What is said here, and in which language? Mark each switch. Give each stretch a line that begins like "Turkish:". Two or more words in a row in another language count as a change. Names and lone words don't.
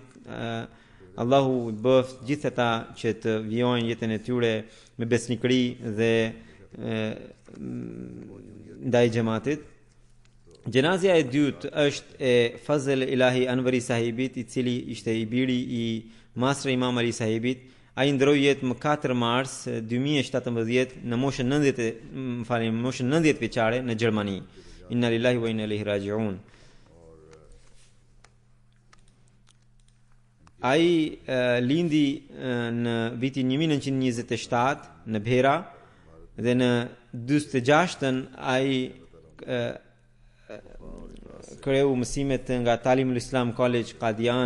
Albanian: Allahu bëf gjithë ata që të vijojnë jetën e tyre me besnikëri dhe ndaj xhamatit. Gjenazja e dytë është e Fazl Ilahi Anvari sahibit, i cili ishte i biri i Masr Imam Ali sahibit. Ai ndroi jetë më 4 mars 2017 në moshën 90 vjeçare në Gjermani.
Arabic: إنا لله وإنا إليه راجعون.
Albanian: Ai lindi në vitin 1927 në Bhera dhe në 46-ën ai kreu mësimet nga Talimul Islam College Qadian.